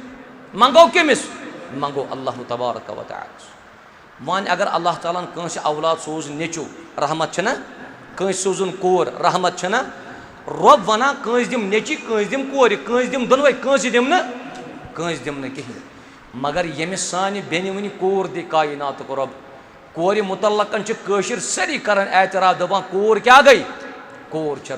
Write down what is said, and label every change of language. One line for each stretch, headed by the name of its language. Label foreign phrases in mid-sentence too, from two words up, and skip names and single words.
Kashmiri: मंगो
Arabic: الله تبارك وتعالى
Kashmiri: वन अगर अल्लाह ताला कंस औलाद सोज नेचू रहमत छना कंस सोजुन कोर रहमत छना रब वना कंस दिम नेची कंस दिम कोर कंस दिम दोनवे कंस दिम न कहीं मगर यमिस सानि बेनि वनि कोर दि कायनात को रब कोर मुतल्लकन कशिर सारी करन एतराफ दपान कोर क्या गई कोर